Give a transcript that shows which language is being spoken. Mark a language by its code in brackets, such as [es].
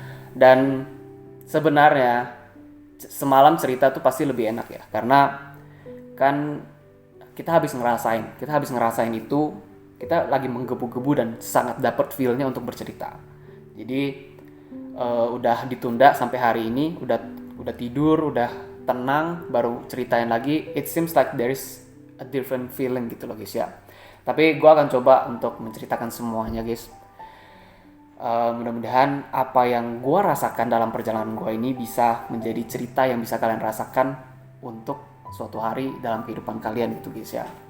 [id] Dan sebenarnya semalam cerita tuh pasti lebih enak ya, karena kan kita habis ngerasain itu, kita lagi menggebu-gebu dan sangat dapat feel-nya untuk bercerita. Jadi udah ditunda sampai hari ini, udah tidur, udah tenang, baru ceritain lagi. [en] It seems like there is a different feeling [id] gitu loh [en] guys ya. [id] Tapi gue akan coba untuk menceritakan semuanya guys. Mudah-mudahan apa yang gue rasakan dalam perjalanan gue ini bisa menjadi cerita yang bisa kalian rasakan untuk suatu hari dalam kehidupan kalian gitu guys ya.